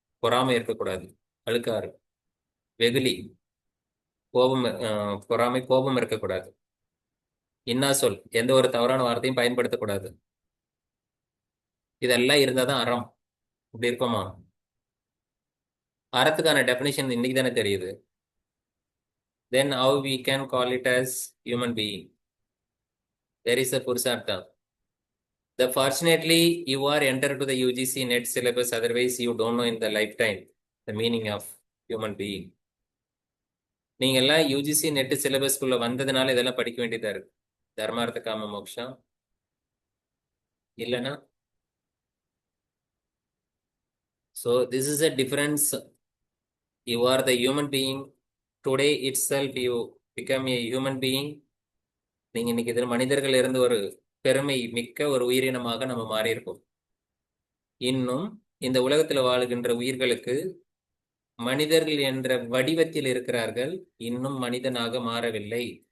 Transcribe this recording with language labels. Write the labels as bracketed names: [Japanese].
[Tamil] பொறாமை இருக்கக்கூடாது, அழுக்காறு. வெகுளி கோபம், பொறாமை கோபம் இருக்கக்கூடாது. இன்னா சொல், எந்த ஒரு தவறான வார்த்தையும் பயன்படுத்தக்கூடாது. இதெல்லாம் இருந்தாதான் அறம். இப்படி இருக்குமா? அறத்துக்கான டெபினிஷன் இன்னைக்கு தானே தெரியுது. [English] Then how we can call it as human being? There is a purushartha. Fortunately, you are entered to the UGC net syllabus. Otherwise, you don't know in the lifetime the meaning of human being. [Tamil] நீங்க எல்லாம் UGC net சிலபஸ்க்குள்ள வந்ததுனால இதெல்லாம் படிக்க வேண்டியதா இருக்கு. தர்மார்த்த காம மோக்ஷம் இல்லைன்னா [English] so this is a difference. You are the human being. Today itself you become a human being. [Tamil] நீங்க இன்னைக்கு இதில் மனிதர்கள் இருந்து ஒரு பெருமை மிக்க ஒரு உயிரினமாக நம்ம மாறி இருக்கோம். இன்னும் இந்த உலகத்துல வாழுகின்ற உயிர்களுக்கு மனிதர்கள் என்ற வடிவத்தில் இருக்கிறார்கள், இன்னும் மனிதனாக மாறவில்லை.